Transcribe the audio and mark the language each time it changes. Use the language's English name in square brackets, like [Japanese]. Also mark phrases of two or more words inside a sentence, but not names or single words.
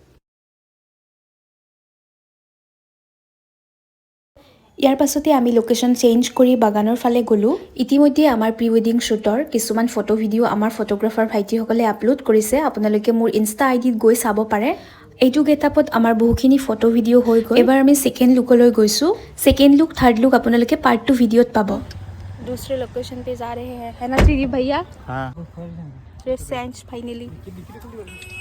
[Assamese] ইয়াৰ পাছতে আমি লোকেশ্যন চেঞ্জ কৰি বাগানৰ ফালে গ'লোঁ। ইতিমধ্যে আমাৰ [English] pre wedding [Assamese] শ্বুটৰ কিছুমান ফটো ভিডিঅ' আমাৰ ফটোগ্ৰাফাৰ ভাইটিসকলে আপলোড কৰিছে। আপোনালোকে মোৰ ইনষ্টা আইডিত গৈ চাব পাৰে। এইটো গেটআপত আমাৰ বহুখিনি ফটো ভিডিঅ' হৈ গ'ল। এবাৰ আমি ছেকেণ্ড লুকলৈ গৈছোঁ। [English] second look, third look [Assamese] আপোনালোকে পাৰ্ট 2 ভিডিঅ'ত পাব। [Hindi] दूसरे लोकेशन पे जा रहे हैं, है ना श्री भैया? हाँ। फाइनली